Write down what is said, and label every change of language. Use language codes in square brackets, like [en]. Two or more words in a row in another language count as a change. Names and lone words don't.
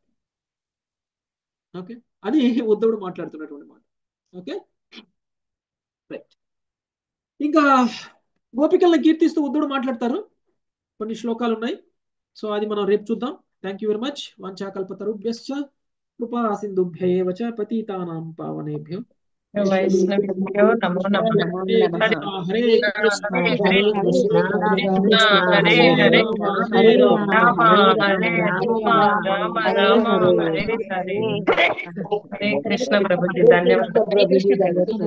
[te] ఓకే, అది ఉద్ధవుడు మాట్లాడుతున్నటువంటి మాట. ఓకే, రైట్. ఇంకా గోపికల్ని కీర్తిస్తూ ఉద్ధవుడు మాట్లాడతారు, కొన్ని శ్లోకాలు ఉన్నాయి. సో అది మనం రేపు చూద్దాం. [en] thank you very much. [sa] వాంఛాకల్పతరుభ్యశ్చ కృపా సింధుభ్యైవ చ పతితానాం పావనేభ్యో వైష్ణవేభ్యో నమో నమః. హరే కృష్ణ హరే కృష్ణ హరే హరే రామ హరే రామ రామ హరే హరే. [te] హరే కృష్ణ ప్రభుజీ, ధన్యవాదాలు.